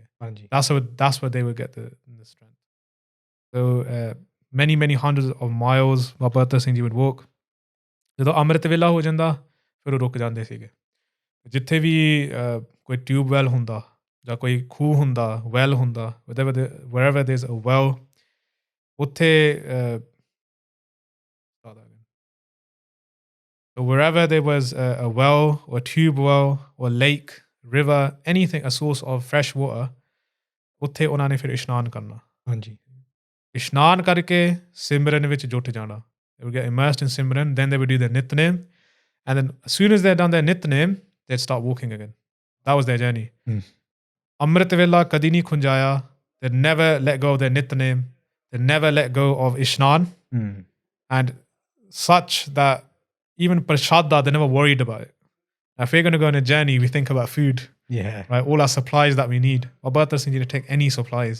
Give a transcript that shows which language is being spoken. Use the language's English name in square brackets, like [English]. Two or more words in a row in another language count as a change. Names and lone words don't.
[Punjabi] ਹਾਂਜੀ. [English] That's what they would get the strength. So many hundreds of miles Baba Attar Singh Ji would walk. [Punjabi] ਜਦੋਂ ਅੰਮ੍ਰਿਤ ਵੇਲਾ ਹੋ ਜਾਂਦਾ ਫਿਰ ਉਹ ਰੁਕ ਜਾਂਦੇ ਸੀਗੇ. ਜਿੱਥੇ ਵੀ ਕੋਈ ਟਿਊਬਵੈਲ ਹੁੰਦਾ ਜਾਂ ਕੋਈ ਖੂਹ ਹੁੰਦਾ, ਵੈਲ ਹੁੰਦਾ, [English] wherever there's a well, ਉੱਥੇ so wherever there was a well or tube well or lake, river, anything, a source of fresh water, [Punjabi] ਉੱਥੇ ਉਹਨਾਂ ਨੇ ਫਿਰ ਇਸ਼ਨਾਨ ਕਰਨਾ. ਹਾਂਜੀ. ਇਸ਼ਨਾਨ ਕਰਕੇ ਸਿਮਰਨ ਵਿੱਚ ਜੁਟ ਜਾਣਾ. [English] They would get immersed in Simran, then they would do their Nitnem, and then as soon as they'd done their Nitnem, they'd start walking again. That was their journey. [Punjabi] ਅੰਮ੍ਰਿਤ ਵੇਲਾ ਕਦੀ ਨਹੀਂ ਖੁੰਝਾਇਆ. [English] They'd never let go of their Nitnem. They'd never let go of Ishnan. And such that even Prashadda, they never worried about it. Now, if we're going to go on a journey, we think about food. Yeah. Right? All our supplies that we need. Baba Attar Singh Ji didn't take any supplies.